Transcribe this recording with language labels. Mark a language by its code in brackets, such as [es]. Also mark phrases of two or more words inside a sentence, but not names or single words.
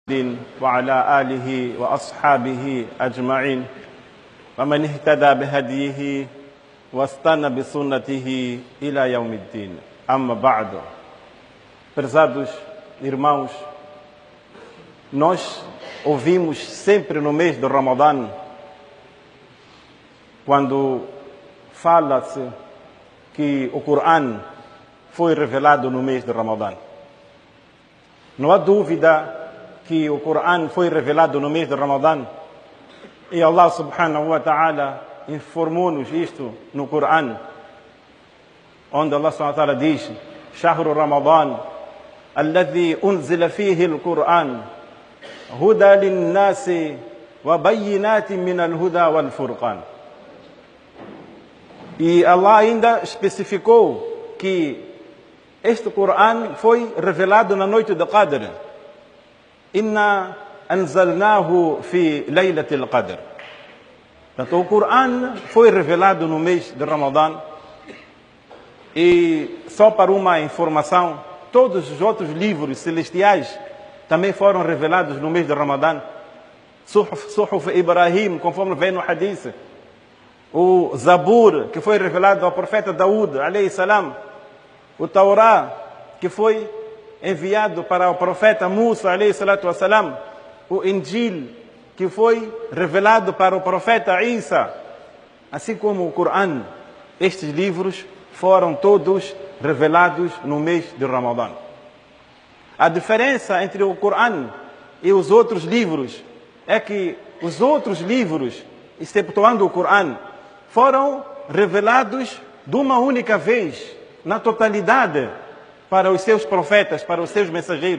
[ar] وعلى آله وأصحابه أجمعين ومن اهتدى بهديه واستنى بسنته إلى يوم الدين أما بعد. [pt] Prezados irmãos, nós ouvimos sempre no mês do Ramadã, quando fala-se que o Corão foi revelado no mês do Ramadã. Não há dúvida que o Corão foi revelado no mês de Ramadã, e Allah [ar] سبحانه وتعالى [pt] informou-nos isto no Corão, onde Allah [ar] سبحانه وتعالى [pt] diz: [ar] شهر رمضان الذي أنزل فيه القرآن هدى للناس وبينات من الهدى والفرقان. [pt] E Allah ainda especificou que este Corão foi revelado na noite de Qadr. [ar] إنا أنزلناه في ليلة القدر. [pt] Então o Corão foi revelado no mês de Ramadã. E só para uma informação, todos os outros livros celestiais também foram revelados no mês de Ramadã. Suhuf Ibrahim, conforme vem no hadith. O Zabur, que foi revelado ao profeta Daúd, [ar] عليه السلام. [pt] O Taurá, que foi enviado para o profeta Musa, [ar] عليه الصلاة والسلام. [pt] O Injil, que foi revelado para o profeta Isa. Assim como o Corão, estes livros foram todos revelados no mês de Ramadã. A diferença entre o Corão e os outros livros é que os outros livros, exceptuando o Corão, foram revelados de uma única vez, na totalidade, para os seus profetas, para os seus mensageiros.